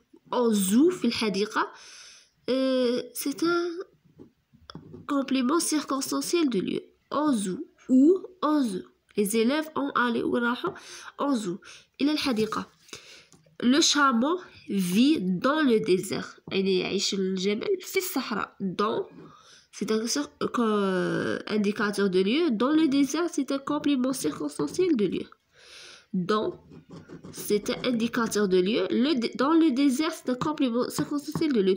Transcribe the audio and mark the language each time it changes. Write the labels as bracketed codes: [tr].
[fr] Au zoo, [ar] في الحديقة, [fr] c'est un complément circonstanciel de lieu. Au zoo ou au zoo. Les élèves ont allé [ar] وراحوا [fr] au zoo. [ar] إلى الحديقة. [fr] Le chameau vit dans le désert. [ar] يعني يعيش الجمل في الصحراء. [fr] Dans, c'est un indicateur de lieu. Dans le désert, c'est un complément circonstanciel de lieu. Dans, c'est un indicateur de lieu. Dans le désert, c'est un complément circonstanciel de lieu.